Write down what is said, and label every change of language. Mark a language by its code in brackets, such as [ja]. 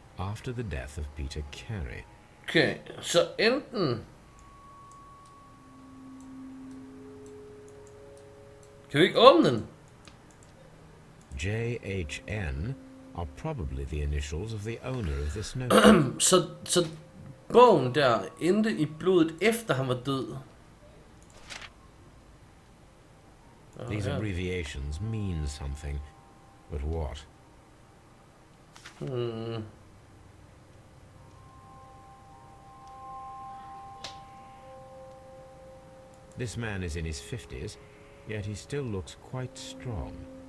[en] after the death of Peter Carey. [da] Okay, så enten... Kan vi ikke åbne den? [en] JHN are probably the initials of the owner of this note. [da] Så bogen der endte i blodet efter han var død. [en] These abbreviations mean something, but what? This man is in his 50s, yet he still looks quite strong.